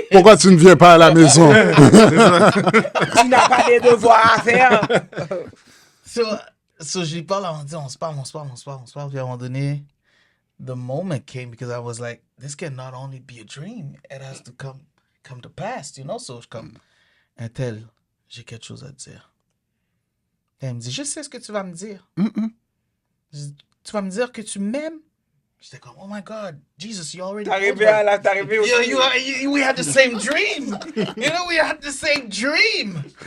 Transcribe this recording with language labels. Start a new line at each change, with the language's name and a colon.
French: Pourquoi tu ne viens pas à la maison? Tu n'as pas les devoirs à faire.
English: So
French: je lui parle, on se parle, puis à un moment donné,
English: the moment came because I was like, this can not only be a dream, it has to come to pass, you know?
French: So je comme, un tel, j'ai quelque chose à te dire. Et elle me dit, je sais ce que tu vas me dire. Je dis, tu vas me dire que tu m'aimes? J'étais comme,
English: oh my God, Jesus, you already...
French: T'es arrivé aussi.
English: We had the same dream. We had the same dream.